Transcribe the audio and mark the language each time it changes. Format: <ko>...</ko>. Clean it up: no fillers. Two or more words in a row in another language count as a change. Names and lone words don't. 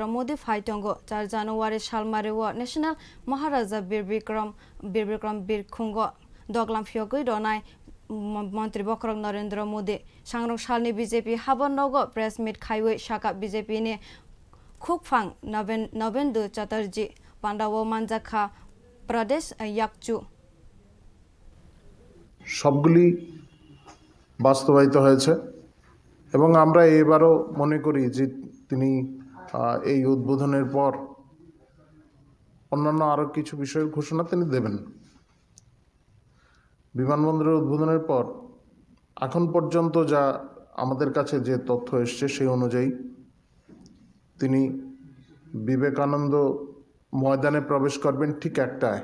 <trp>Modi Phaitongo 4 January Shalmariwo National Maharaja Birbikram Birkhungo Doglam Phiogoi Donai Mantri Bokrok Narendra Modi Sangrong Shalni BJP Habannogo Press Meet Khaiwei Shaka BJP ni Khukphang Navendu Chatterjee Pandawo Manjakha Pradesh Yakchu</trp> <bn>সবগুলি বাস্তবায়িত হয়েছে এবং আমরা এবারও মনে করি যে তিনি এই উদ্বোধনের পর অন্যান্য আরও কিছু বিষয়ের ঘোষণা তিনি দেবেন বিমানবন্দরের উদ্বোধনের পর এখন পর্যন্ত যা আমাদের কাছে যে তথ্য এসছে সেই অনুযায়ী তিনি বিবেকানন্দ ময়দানে প্রবেশ করবেন ঠিক একটায়</bn>